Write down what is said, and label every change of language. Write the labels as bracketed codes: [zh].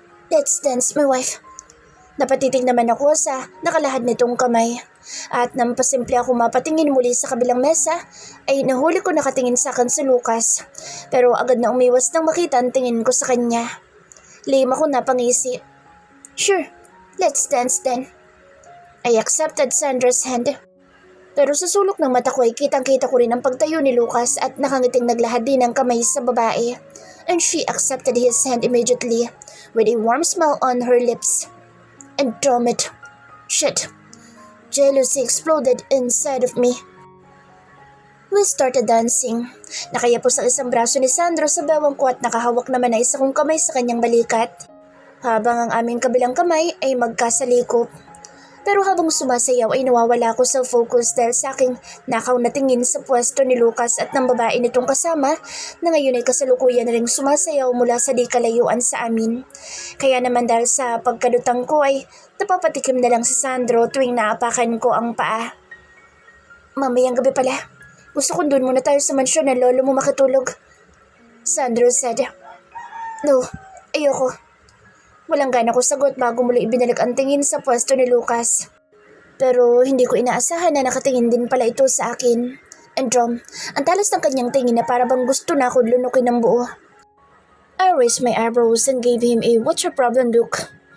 [en] Let's dance, my wife. [tl] Napatitig naman ako sa nakalahad nitong kamay at nang pasimple ako mapatingin muli sa kabilang mesa ay nahuli ko nakatingin sa akin si Lucas pero agad na umiwas nang makita ang tingin ko sa kanya. Lihim ako napangisi. [en] Sure, let's dance then. I accepted Sandra's hand. [tl] Pero sa sulok ng mata ko ay kitang-kita ko rin ang pagtayo ni Lucas at nakangiting naglahad din ng kamay sa babae. [en] And she accepted his hand immediately with a warm smile on her lips. And damn it. Shit. Jealousy exploded inside of me. We started dancing. [tl] Nakayapos ang isang braso ni Sandro sa bewang ko at nakahawak naman ang isa kong kamay sa kanyang balikat. Habang ang aming kabilang kamay ay magkasalikop. Pero habang sumasayaw ay nawawala ako sa focus dahil sa aking nakaw na tingin sa pwesto ni Lucas at ng babae nitong kasama na ngayon ay kasalukuyan na ring sumasayaw mula sa di kalayuan sa amin. Kaya naman dahil sa pagkalutang ko ay napapatikim na lang si Sandro tuwing naapakan ko ang paa. Mamayang gabi pala. Gusto kong doon muna tayo sa mansyon na lolo mo makatulog. [en] Sandro said. [tl] No, ayoko. Walang gana ko sagot bago muli ibinalik ang tingin sa pwesto ni Lucas. Pero hindi ko inaasahan na nakatingin din pala ito sa akin. And Drom, ang talas ng kanyang tingin na para bang gusto na ako lunukin ng buo. [en] I raised my eyebrows and gave him a what's your problem look.